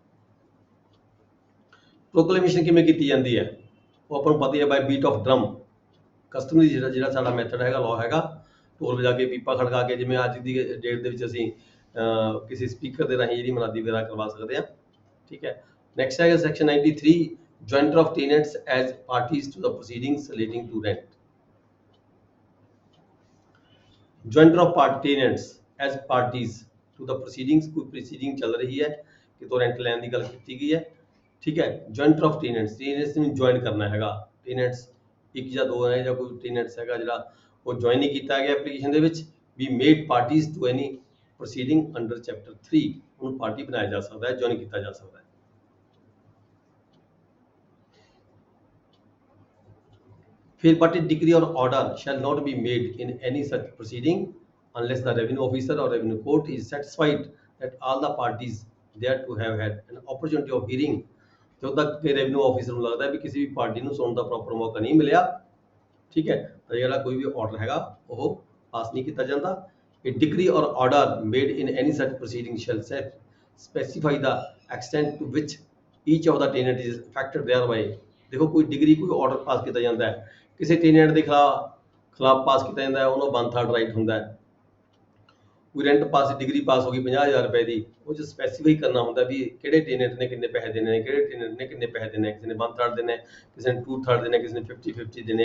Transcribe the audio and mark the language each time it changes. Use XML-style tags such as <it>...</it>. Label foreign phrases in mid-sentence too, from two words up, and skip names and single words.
<pa>ਪ੍ਰੋਕਲੇਮੇਸ਼ਨ ਕਿਵੇਂ ਕੀਤੀ ਜਾਂਦੀ ਹੈ ਉਹ ਆਪਾਂ ਨੂੰ ਪਤਾ ਹੀ ਹੈ,</pa> <en>by beat of drum,</en> <pa>ਕਸਟਮਰੀ ਜਿਹੜਾ ਸਾਡਾ ਮੈਥਡ ਹੈਗਾ, ਲਾਅ ਹੈਗਾ, ਢੋਲ ਵਜਾ ਕੇ, ਪੀਪਾ ਖੜਕਾ ਕੇ, ਜਿਵੇਂ ਅੱਜ ਦੀ ਡੇਟ ਦੇ ਵਿੱਚ ਅਸੀਂ ਕਿਸੇ ਸਪੀਕਰ ਦੇ ਰਾਹੀਂ ਜਿਹੜੀ ਮੁਨਾਦੀ ਵਗੈਰਾ ਕਰਵਾ ਸਕਦੇ ਹਾਂ, ਠੀਕ ਹੈ।</pa> <en>ਨੈਕਸਟ ਹੈਗਾ ਸੈਕਸ਼ਨ 93 jointer of tenants as parties to the proceedings relating to rent. jointer of tenants as parties to the proceedings,</en> <pa>ਕੋਈ proceeding ਚੱਲ ਰਹੀ ਹੈ ਕਿ ਤੋਂ ਰੈਂਟ ਲੈਣ ਦੀ ਗੱਲ ਕੀਤੀ ਗਈ ਹੈ, ਠੀਕ ਹੈ।</pa> <en>jointer of tenants</en> <pa>ਨੂੰ ਜੁਆਇਨ ਕਰਨਾ ਹੈਗਾ। tenants ਇੱਕ ਜਾਂ ਦੋ ਹੈ, ਜਾਂ ਕੋਈ tenants ਹੈਗਾ ਜਿਹੜਾ ਉਹ ਜੁਆਇਨ ਨਹੀਂ ਕੀਤਾ ਗਿਆ ਐਪਲੀਕੇਸ਼ਨ ਦੇ ਵਿੱਚ,</pa> <en>be made parties to any proceeding under chapter 3,</en> <pa>ਉਹਨੂੰ ਪਾਰਟੀ ਬਣਾਇਆ ਜਾ ਸਕਦਾ ਹੈ, ਜੁਆਇਨ ਕੀਤਾ ਜਾ ਸਕਦਾ ਹੈ।</pa> <en>ਫਿਰ party decree or order shall not be made in any such proceeding unless the revenue officer or revenue court is satisfied that all the parties there to have had an opportunity of hearing।</en> <pa>ਜਦੋਂ ਤੱਕ ਕਿ ਰੈਵਨਿਊ ਆਫਿਸਰ ਨੂੰ ਲੱਗਦਾ ਵੀ ਕਿਸੇ ਵੀ ਪਾਰਟੀ ਨੂੰ ਸੁਣਨ ਦਾ ਪ੍ਰੋਪਰ ਮੌਕਾ ਨਹੀਂ ਮਿਲਿਆ, ਠੀਕ ਹੈ, ਤਾਂ ਜਿਹੜਾ ਕੋਈ ਵੀ ਆਰਡਰ ਹੈਗਾ ਉਹ ਪਾਸ ਨਹੀਂ ਕੀਤਾ ਜਾਂਦਾ।</pa> <en>A decree or order made in any such proceeding shall specify the extent to which each of the tenant is affected thereby।</en> <pa>ਦੇਖੋ ਕੋਈ ਡਿਗਰੀ ਕੋਈ ਆਰਡਰ ਪਾਸ ਕੀਤਾ ਜਾਂਦਾ ਹੈ, ਕਿਸੇ ਟੈਨੈਂਟ ਦੇ ਖਿਲਾਫ ਪਾਸ ਕੀਤਾ ਜਾਂਦਾ ਹੈ, ਉਹਨੂੰ 1/3 ਰਾਈਟ ਹੁੰਦਾ ਹੈ। ਕੋਈ ਰੈਂਟ ਪਾਸ ਡਿਗਰੀ ਪਾਸ ਹੋ ਗਈ 50,000 ਰੁਪਏ ਦੀ, ਉਹ 'ਚ ਸਪੈਸੀਫਾਈ ਕਰਨਾ ਹੁੰਦਾ ਵੀ ਕਿਹੜੇ ਟੈਨੈਂਟ ਨੇ ਕਿੰਨੇ ਪੈਸੇ ਦੇਣੇ ਨੇ, ਕਿਹੜੇ ਟੈਨੈਂਟ ਨੇ ਕਿੰਨੇ ਪੈਸੇ ਦੇਣੇ, ਕਿਸੇ ਨੇ 1/3 ਦੇਣੇ, ਕਿਸੇ ਨੇ 2/3 ਦੇਣੇ, ਕਿਸੇ ਨੇ 50-50 ਦੇਣੇ।</pa>